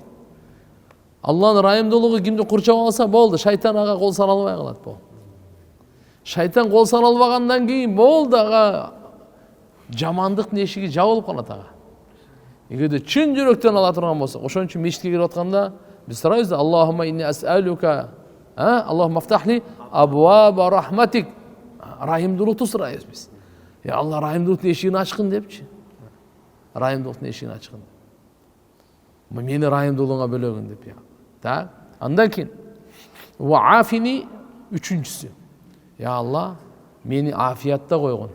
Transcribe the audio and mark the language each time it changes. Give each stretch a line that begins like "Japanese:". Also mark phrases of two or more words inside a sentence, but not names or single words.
Kyrgyz: Алланын райымдуулугу кимди курчап алса болду, шайтан ага кол сала албай калат болду. Шайтан кол сала албагандан кийин болду, ага жамандыктын эшиги жабылып калат ага. Эгерде чын жүрөктөн ала турган болсок, ошон үчүн мешитке кирип атканда биз сурайбыз,
Arabic: اللهم إني أسألك، اللهم افتح لي أبواب رحمتك.
Kyrgyz: Райымдуулукту сурайбыз биз. Я Алла, райымдуулуктун эшигин ачкын депчи. Райымдуулуктун эшигин ачкын. Мени райымдуулугуңа бөлөгүн деп. Так? Андан кийин ваафини үчүнчүсү. Я Алла, мени афиятта койгон.